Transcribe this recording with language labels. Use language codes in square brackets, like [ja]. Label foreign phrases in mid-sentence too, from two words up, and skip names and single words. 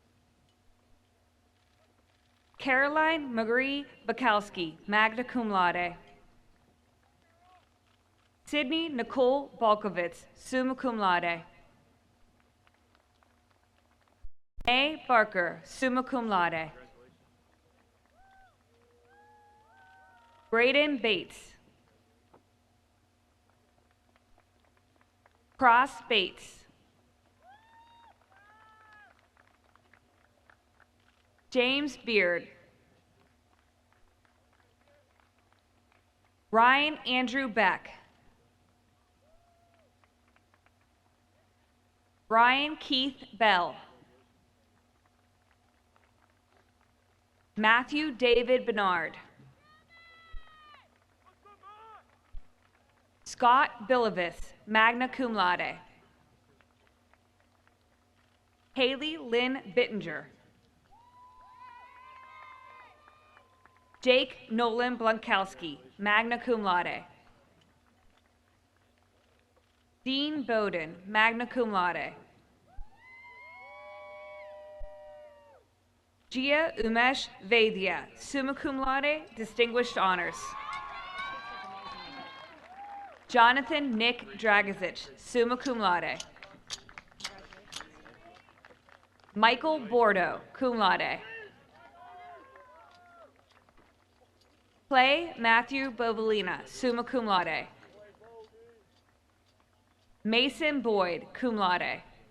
[en] Caroline Marie Bukowski, [la] magna cum laude. [en] Sydney Nicole Balkovitz, [la] summa cum laude. [en] May Barker, [la] summa cum laude. [en] Braden Bates. Cross Bates. James Beard. Ryan Andrew Beck. Brian Keith Bell. Matthew David Bernard. Scott Billivis, [la] magna cum laude. [en] Haley Lynn Bittinger. Jake Nolan Blankowski, [la] magna cum laude. [en] Dean Bowden, [la] magna cum laude. [en] Gia Umesh Vaidya, [la] summa cum laude, [en] distinguished honors. Jonathan Nick Dragizic, [la] summa cum laude. [en] Michael Bordeaux, [la] cum laude. [en] Clay Matthew Bovalina, [la] summa cum laude. [en] Mason Boyd, [la] cum laude.